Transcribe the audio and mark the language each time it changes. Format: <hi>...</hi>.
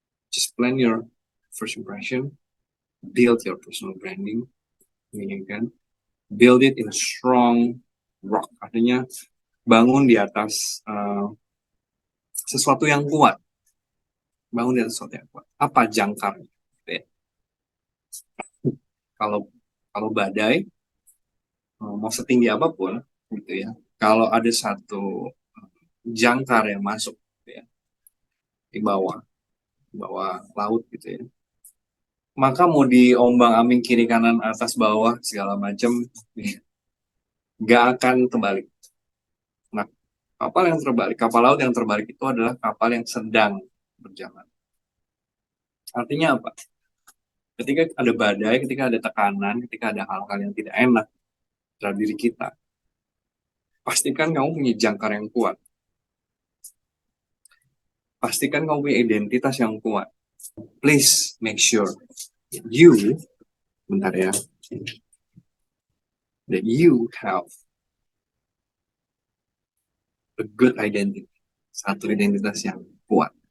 <en>Just plan your first impression, build your personal branding, kan? Build it in a strong rock.</en> <id>Artinya bangun di atas sesuatu yang kuat. Bangun di atas sesuatu yang kuat. Apa jangkarnya? Gitu ya. Kalau badai mau setinggi apapun, gitu ya. Kalau ada satu jangkar yang masuk, gitu ya, di bawah laut, gitu ya. Maka mau diombang-ambing kiri kanan atas bawah segala macam, nggak akan terbalik. Nah, kapal laut yang terbalik itu adalah kapal yang sedang berjalan. Artinya apa? Ketika ada badai, ketika ada tekanan, ketika ada hal-hal yang tidak enak terhadap diri kita, pastikan kamu punya jangkar yang kuat. Pastikan kamu punya identitas yang kuat.</id> <en>Please make sure you,</en> <id>bentar ya,</id> <en>that you have a good identity.</en> <id>Satu identitas yang kuat.</id>